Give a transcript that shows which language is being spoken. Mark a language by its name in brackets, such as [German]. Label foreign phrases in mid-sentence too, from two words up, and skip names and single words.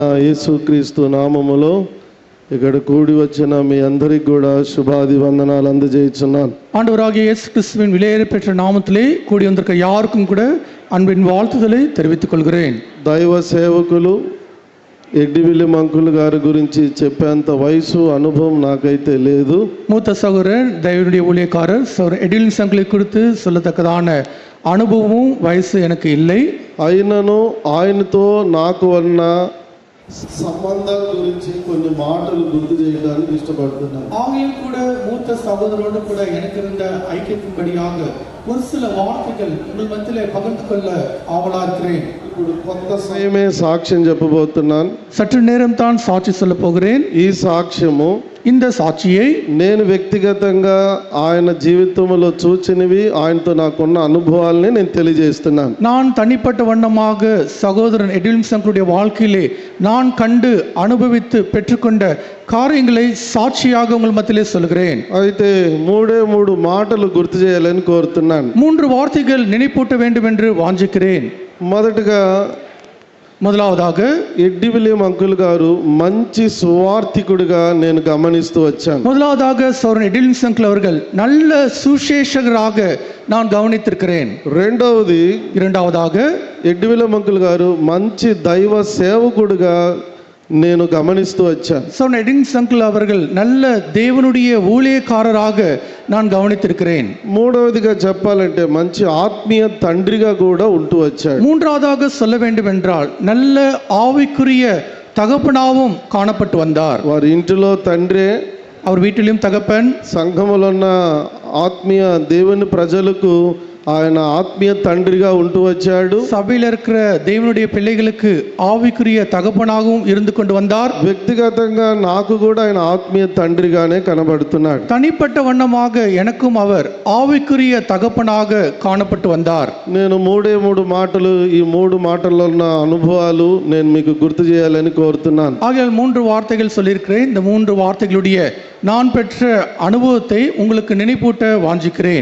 [Telugu] యేసుక్రీస్తు నామములో ఇక్కడ కూడి వచ్చిన మీ అందరికి కూడా శుభాది వందనాలు అందజేస్తున్నాను. [Tamil] ஆண்டவராகிய இயேசு கிறிஸ்துவின் விலையேற பெற்ற நாமத்திலே கூடி வந்திருக்க யாருக்கும் கூட அன்பின் வாழ்த்துதலை தெரிவித்துக் கொள்கிறேன். [Telugu] దైవ సేవకులు ఎడ్డివిల్లి మంకులు గారి గురించి చెప్పేంత వయసు అనుభవం నాకైతే లేదు. [Tamil] மூத்த சகோதரர் தேவனுடைய ஊழியக்காரர் சகோதரர் எடிலின் சங்கிலை குறித்து சொல்லத்தக்கதான அனுபவமும் வயசு எனக்கு இல்லை. [Telugu] అయినను ఆయనతో నాకు ఉన్న సంబంధం గురించి కొన్ని మాటలు గుర్తు చేయడానికి ఇష్టపడుతున్నాను. [Tamil] ஆகியும் கூட மூத்த சகோதரோடு கூட எனக்கு இருந்த ஐக்கியத்தின்படியாக ஒரு சில வார்த்தைகள் உங்கள் மத்தியிலே பகிர்ந்து கொள்ள ஆவலா இருக்கிறேன். [Telugu] ఇప్పుడు కొంత సమయమే సాక్ష్యం చెప్పబోతున్నాను. [Tamil] சற்று நேரம் தான் சாட்சி சொல்ல போகிறேன். [Telugu] ఈ సాక్ష్యము [Tamil] இந்த சாட்சியை [Telugu] నేను వ్యక్తిగతంగా ఆయన జీవితంలో చూచినవి ఆయనతో నాకున్న అనుభవాలని నేను తెలియజేస్తున్నాను. [Tamil] நான் தனிப்பட்ட வண்ணமாக சகோதரன் எடிலின் சங்களுடைய வாழ்க்கையிலே நான் கண்டு அனுபவித்து பெற்றுக்கொண்ட காரியங்களை சாட்சியாக உங்கள் மத்தியிலே சொல்கிறேன். [Telugu] అయితే మూడు మాటలు గుర్తు చేయాలని కోరుతున్నాను. [Tamil] 3 வார்த்தைகள் நினைப்பூட்ட வேண்டும் என்று வாஞ்சிக்கிறேன். முதலாவதாக [Telugu] ఎడ్డివిలియం అంకుల్ గారు మంచి సువార్థికుడిగా నేను గమనిస్తూ వచ్చాను. [Tamil] முதலாவதாக சகோதரன் எடிலின் சங்கல் அவர்கள் நல்ல சுசேஷகராக நான் கவனித்திருக்கிறேன். [Telugu] இரண்டாவதாக ఎడ్డివిలియం అంకుల్ గారు మంచి దైవ సేవకుడిగా నేను గమనిస్తూ వచ్చాను. [Tamil] சகோதரன் எடிலின் சங்கல் அவர்கள் நல்ல தேவனுடைய ஊழியக்காரராக நான் கவனித்திருக்கிறேன். [Telugu] மூడవదిగా చెప్పాలంటే మంచి ఆత్మీయ తండ్రిగా కూడా ఉంటూ వచ్చాడు. [Tamil] மூன்றாவதாக சொல்ல வேண்டும் என்றால் நல்ல ஆவிக்குரிய தகப்பனாவும் காணப்பட்டு வந்தார். [Telugu] వారి ఇంటిలో తండ్రే, [Tamil] அவர் வீட்டிலும் தகப்பன், [Telugu] సంఘములో ఉన్న ఆత్మీయ దేవుని ప్రజలకు ఆయన ఆత్మీయ తండ్రిగా ఉంటూ వచ్చాడు. [Tamil] சபையில் இருக்கிற தேவனுடைய பிள்ளைகளுக்கு ஆவிக்குரிய தகப்பனாகவும் இருந்து கொண்டு வந்தார். [Telugu] వ్యక్తిగతంగా నాకు కూడా ఆయన ఆత్మీయ తండ్రిగానే కనబడుతున్నాడు. [Tamil] தனிப்பட்ட வண்ணமாக எனக்கும் அவர் ஆவிக்குரிய தகப்பனாக காணப்பட்டு வந்தார். [Telugu] నేను మూడు మాటలు, ఈ 3 మాటల్లో ఉన్న అనుభవాలు నేను మీకు గుర్తు చేయాలని కోరుతున్నాను. [Tamil] ஆகையால் 3 வார்த்தைகள் சொல்லியிருக்கிறேன். இந்த 3 வார்த்தைகளுடைய நான் பெற்ற அனுபவத்தை உங்களுக்கு நினைப்பூட்ட வாஞ்சிக்கிறேன்.